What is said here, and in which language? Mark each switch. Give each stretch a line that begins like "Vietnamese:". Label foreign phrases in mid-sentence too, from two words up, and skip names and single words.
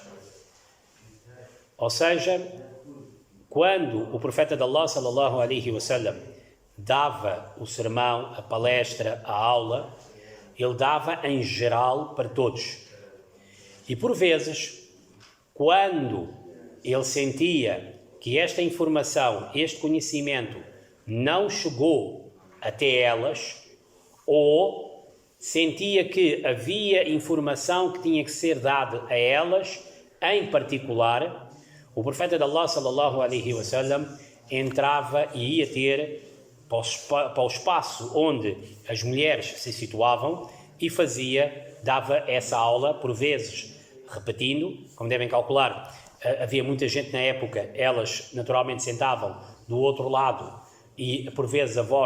Portuguese: Ou seja, quando o profeta de Allah,
Arabic: صلى الله عليه وسلم,
Portuguese: dava o sermão, a palestra, a aula, ele dava em geral para todos. E por vezes, quando ele sentia que esta informação, este conhecimento não chegou até elas, ou sentia que havia informação que tinha que ser dada a elas, em particular, o profeta de Allah,
Arabic: صلى الله عليه وسلم,
Portuguese: entrava e ia ter para o espaço onde as mulheres se situavam e dava essa aula, por vezes repetindo, como devem calcular, havia muita gente na época, elas naturalmente sentavam do outro lado e por vezes a voz